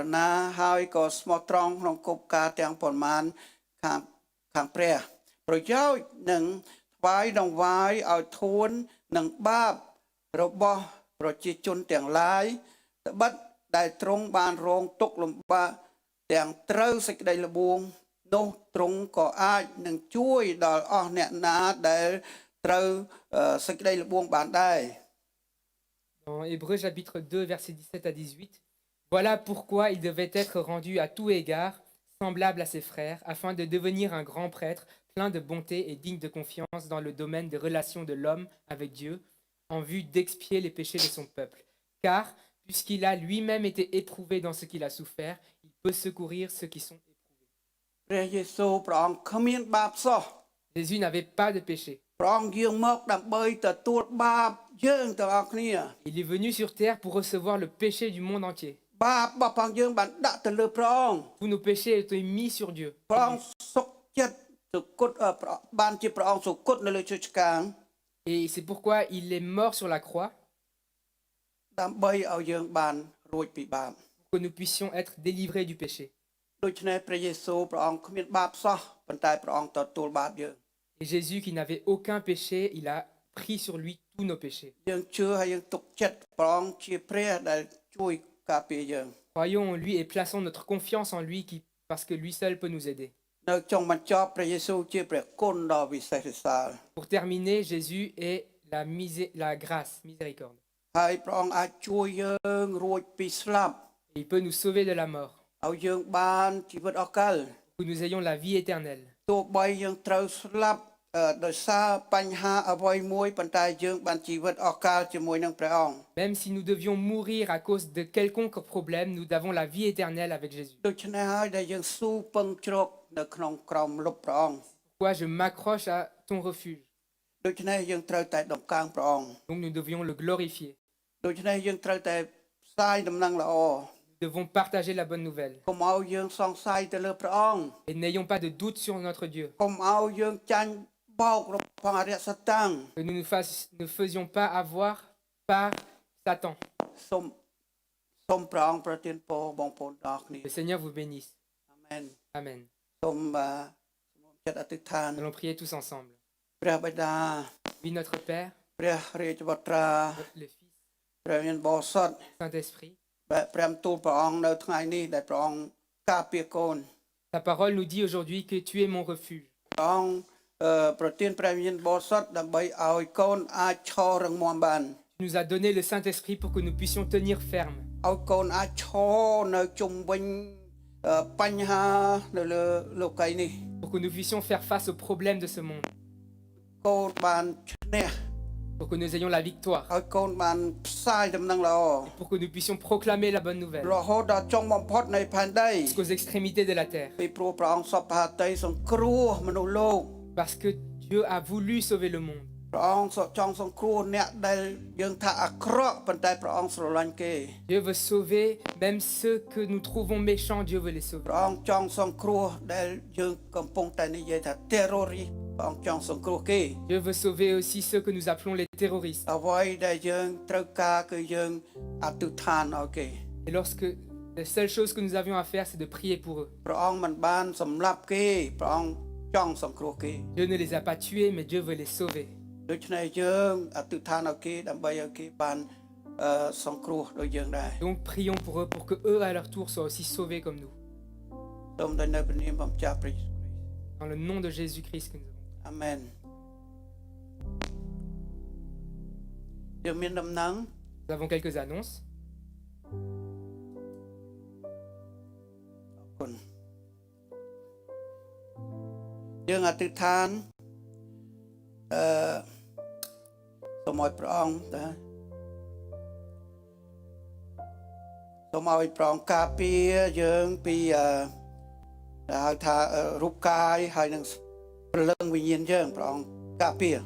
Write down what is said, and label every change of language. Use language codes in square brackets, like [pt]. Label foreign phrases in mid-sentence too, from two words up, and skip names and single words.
[km] ណាហើយក៏ស្មោះត្រង់ក្នុងគោលការណ៍ទាំងប៉ុន្មានខាងព្រះប្រយោជន៍នឹងថ្វាយដង្វាយឲ្យធួននឹងបាបរបស់ប្រជាជនទាំងឡាយត្បិតដែលទ្រង់បានរងទុក្ខលំបាកទាំងត្រូវសេចក្តីល្បួងនោះទ្រង់ក៏អាចនឹងជួយដល់អស់អ្នកណាដែលត្រូវសេចក្តីល្បួងបានដែរ [fr] dans Hébreux chapitre 2, versets 17 à 18, voilà pourquoi il devait être rendu à tout égard semblable à ses frères, afin de devenir un grand prêtre, plein de bonté et digne de confiance dans le domaine des relations de l'homme avec Dieu, en vue d'expier les péchés de son peuple. Car, puisqu'il a lui-même été éprouvé dans ce qu'il a souffert, il peut secourir ceux qui sont éprouvés. [km] ព្រះយេស៊ូវព្រះអង្គគ្មានបាបសោះ [fr] Jésus n'avait pas de péché. [km] ព្រះអង្គយាងមកដើម្បីទទួលបាបយើងទាំងអស់គ្នា [fr] Il est venu sur terre pour recevoir le péché du monde entier. [km] បាបរបស់ផងយើងបានដាក់ទៅលើព្រះអង្គ [fr] Tous nos péchés étaient mis sur Dieu. [km] ព្រះអង្គសុខចិត្តសុគតបានជាព្រះអង្គសុគតនៅលើឈើឆ្កាង [fr] Et c'est pourquoi il est mort sur la croix, [km] ដើម្បីឲ្យយើងបានរួចពីបាប [fr] pour que nous puissions être délivrés du péché. [km] ដូច្នេះព្រះយេស៊ូវព្រះអង្គគ្មានបាបសោះប៉ុន្តែព្រះអង្គទទួលបាបយើង [fr] Et Jésus, qui n'avait aucun péché, il a pris sur lui tous nos péchés. [km] យើងជឿហើយយើងទុកចិត្តព្រះអង្គជាព្រះដែលជួយការពារយើង [fr] Croyons en lui et plaçons notre confiance en lui parce que lui seul peut nous aider. [km] នៅចុងបញ្ចប់ព្រះយេស៊ូវជាព្រះគុណដ៏វិសេសវិសាល [fr] Pour terminer, Jésus est la grâce, miséricorde. [km] ហើយព្រះអង្គអាចជួយយើងរួចពីស្លាប់ [fr] Et il peut nous sauver de la mort, [km] ឲ្យយើងបានជីវិតអស់កល [fr] que nous ayons la vie éternelle. [km] ទោះបីយើងត្រូវស្លាប់ដោយសារបញ្ហាអ្វីមួយប៉ុន្តែយើងបានជីវិតអស់កលជាមួយនឹងព្រះអង្គ [fr] Même si nous devions mourir à cause de quelconque problème, nous avons la vie éternelle avec Jésus. [km] ដូច្នេះហើយដែលយើងស៊ូពឹងជ្រកនៅក្នុងក្រមលុបព្រះអង្គ [fr] Pourquoi je m'accroche à ton refuge. [km] ដូច្នេះយើងត្រូវតែដំកើងព្រះអង្គ [fr] Donc nous devions le glorifier. [km] ដូច្នេះយើងត្រូវតែផ្សាយដំណឹងល្អ [fr] Nous devons partager la bonne nouvelle. [km] កុំឲ្យយើងសង្ស័យទៅលើព្រះអង្គ [fr] Et n'ayons pas de doute sur notre Dieu. [km] កុំឲ្យយើងចាញ់បោករបស់អរិយសតាំង [fr] Que nous ne faisions pas avoir par Satan. [km] សូមព្រះអង្គប្រទានពរបងប្អូនទាំងគ្នា [fr] Le Seigneur vous bénisse. [km] អាមែន [fr] Amen. [km] សូមចិត្តអធិដ្ឋាន [fr] Nous allons prier tous ensemble. [km] ព្រះបិតា [fr] Oui, notre Père, [km] ព្រះរាជបុត្រា [fr] le Fils, [km] ព្រះមានបរិសុទ្ធ [fr] Saint-Esprit. [km] ព្រះបន្ទូលព្រះអង្គនៅថ្ងៃនេះដែលព្រះអង្គការពារកូន [fr] Ta parole nous dit aujourd'hui que tu es mon refuge. [km] ព្រះអង្គប្រទានព្រះមានបរិសុទ្ធដើម្បីឲ្យកូនអាចឈររឹងមាំបាន [fr] Tu nous as donné le Saint-Esprit pour que nous puissions tenir ferme, [km] ឲ្យកូនអាចឈរនៅជុំវិញបញ្ហានៅលើលោកីនេះ [fr] pour que nous puissions faire face aux problèmes de ce monde, [km] កូនបានឈ្នះ [fr] pour que nous ayons la victoire, [km] ឲ្យកូនបានផ្សាយដំណឹងល្អ [fr] pour que nous puissions proclamer la bonne nouvelle [km] រហូតដល់ចុងបំផុតនៃផែនដី [fr] jusqu'aux extrémités de la terre. [km] ពីព្រោះព្រះអង្គសពហតីសង្គ្រោះមនុស្សលោក [fr] Parce que Dieu a voulu sauver le monde. [km] ព្រះអង្គចង់សង្គ្រោះអ្នកដែលយើងថាអាក្រក់ប៉ុន្តែព្រះអង្គស្រឡាញ់គេ [fr] Dieu veut sauver même ceux que nous trouvons méchants, Dieu veut les sauver. [km] ព្រះអង្គចង់សង្គ្រោះដែលយើងកំពុងតែនិយាយថា terrorist ព្រះអង្គចង់សង្គ្រោះគេ [fr] Dieu veut sauver aussi ceux que nous appelons les terroristes. [km] អ្វីដែលយើងត្រូវការគឺយើងអធិដ្ឋានឲ្យគេ [fr] Et lorsque la seule chose que nous avions à faire, c'est de prier pour eux. [km] ព្រះអង្គមិនបានសម្លាប់គេព្រះអង្គចង់សង្គ្រោះគេ [fr] Dieu ne les a pas tués, mais Dieu veut les sauver. [km] ដូច្នេះយើងអធិដ្ឋានឲ្យគេដើម្បីឲ្យគេបានសង្គ្រោះដូចយើងដែរ [fr] Donc prions pour eux, pour que eux, à leur tour, soient aussi sauvés comme nous. [km] សូមដោយនៅព្រះនាមរបស់ម្ចាស់ព្រះយេស៊ូវគ្រីស្ទ [fr] Dans le nom de Jésus-Christ que nous avons. [km] អាមែនយើងមានដំណឹង [fr] Nous avons quelques annonces. [km] អរគុណយើងអធិដ្ឋានសូមឲ្យព្រះអង្គតាសូមឲ្យព្រះអង្គការពារយើងពីដែលហៅថារូបកាយហើយនឹងព្រលឹងវិញ្ញាណយើងព្រះអង្គការពារ